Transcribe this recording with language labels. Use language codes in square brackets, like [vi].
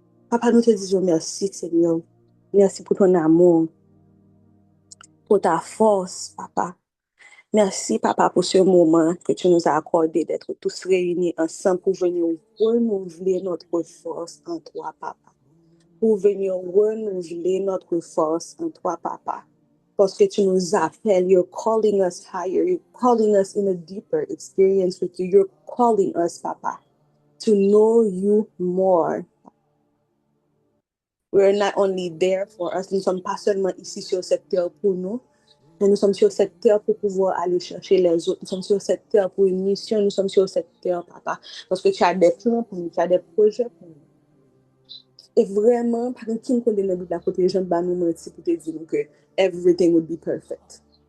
[fr] Papa, nous te disons merci, Seigneur. Merci pour ton amour, pour ta force, papa. Merci, papa, pour ce moment que tu nous as accordé d'être tous réunis ensemble pour venir renouveler notre force en toi, papa. Pour venir renouveler notre force en toi, papa. Parce que tu nous appelles, [en] you're calling us higher, you're calling us in a deeper experience with you, you're calling us, papa, to know you more. We're not only there for us, [fr] nous ne sommes pas seulement ici sur cette terre pour nous, mais nous sommes sur cette terre pour pouvoir aller chercher les autres. Nous sommes sur cette terre pour une mission, nous sommes sur cette terre, papa, parce que tu as des plans pour nous, tu as des projets pour nous. Et vraiment, par exemple, qui nous connaît le but de la côté, les gens nous mentir pour te dire que [en] everything would be perfect.